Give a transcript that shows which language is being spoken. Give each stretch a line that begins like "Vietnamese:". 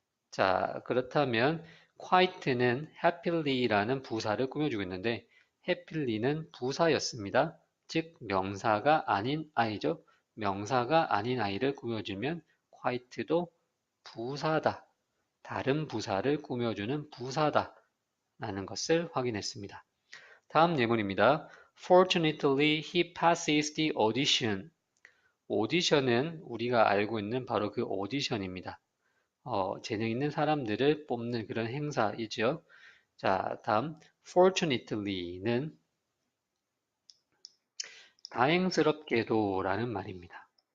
Korean: 자, 그렇다면 quite는 happy라는 부사를 꾸며주고 있는데 happy는 부사였습니다. 즉 명사가 아닌 아이죠. 명사가 아닌 아이를 꾸며주면 quite도 부사다. 다른 부사를 꾸며주는 부사다. 라는 것을 확인했습니다. 다음 예문입니다.
English: Fortunately, he passes the audition.
Korean: 오디션은 우리가 알고 있는 바로 그 오디션입니다. 재능 있는 사람들을 뽑는 그런 행사이죠. 자, 다음 fortunately는 다행스럽게도 라는 말입니다.